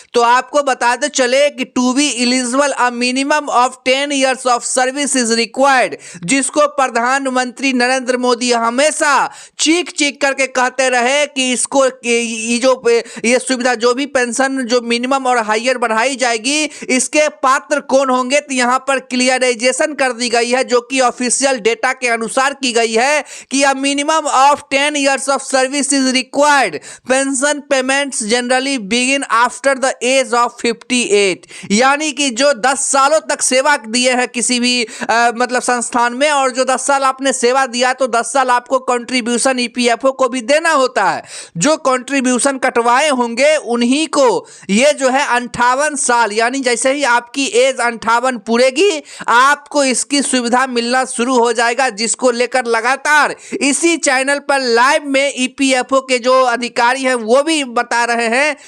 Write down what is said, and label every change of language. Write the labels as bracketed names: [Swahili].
[Hindi] तो आपको बताते चले कि [English] to be eligible a minimum of 10 years of service is required, [Hindi] जिसको प्रधानमंत्री नरेंद्र मोदी हमेशा चीख चीख करके कहते रहे कि इसको ये सुविधा जो भी पेंशन जो मिनिमम और हायर बढ़ाई जाएगी इसके पात्र कौन होंगे। तो यहां पर क्लियराइजेशन कर दी गई है जो कि ऑफिशियल डेटा के अनुसार की गई है कि [English] A minimum of 10 years of service is required. Pension payments generally begin after the age of 58। [Hindi] यानी कि जो 10 सालों तक सेवा दिए हैं किसी भी मतलब संस्थान में, और जो 10 साल आपने सेवा दिया तो 10 साल आपको कंट्रीब्यूशन EPFO को भी देना होता है। जो कंट्रीब्यूशन कटवाए होंगे उन्हीं को ये जो है 58 साल, यानी जैसे ही आपकी एज 58 पूरेगी आपको इसकी सुविधा मिलना शुरू हो जाएगा, जिसको लेकर लगातार इसी चैनल पर लाइव में EPFO के जो अधिकारी हैं वो भी बता रहे हैं।